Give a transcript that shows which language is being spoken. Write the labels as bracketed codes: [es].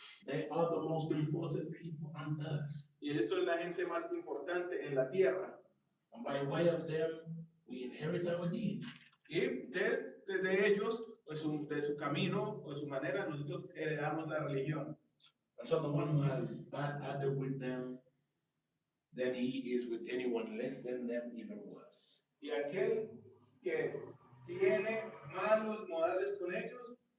[en] They are the most important people on earth. [es] Y eso es la gente más importante en la tierra. [en] And by way of them, we inherit our deen. [es] Y desde ellos, pues, de su camino o de su manera, nosotros heredamos la religión. [en] And so the one who has bad adab with them, then he is with anyone less than them even worse. [es] Y aquel que tiene malos modales con ellos,